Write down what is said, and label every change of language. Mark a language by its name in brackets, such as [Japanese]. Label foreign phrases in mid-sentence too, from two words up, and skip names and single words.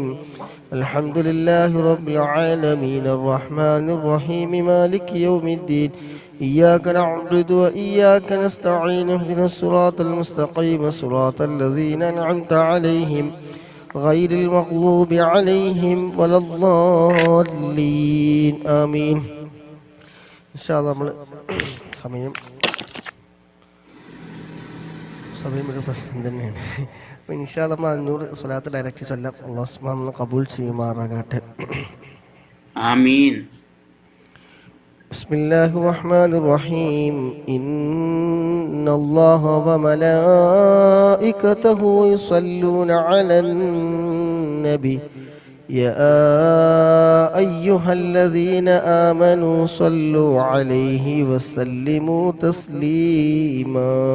[Arabic] الحمد لله رب العالمين الرحمن الرحيم مالك يوم الدين إياك نعبد وإياك نستعين اهدنا الصراط المستقيم صراط الذين أنعمت عليهم غير المغضوب عليهم ولا الضالين آمين. إن شاء الله [Malayalam] നമ്മൾ സമയം ഒരു പ്രശ്നം തന്നെയാണ്. അപ്പോൾ [Arabic] إن شاء الله [Malayalam] 500 സ്വലാത്ത് ഡയറക്റ്റ് ചൊല്ലാം. [Arabic] الله سبحانه [Malayalam] കബൂൽ ചെയ്യുമാറാകട്ടെ. ആമീൻ. [Arabic] بسم الله الرحمن الرحيم. إن الله وملائكته يصلون على النبي يا أيها الذين آمنوا صلوا عليه وسلموا تسليما.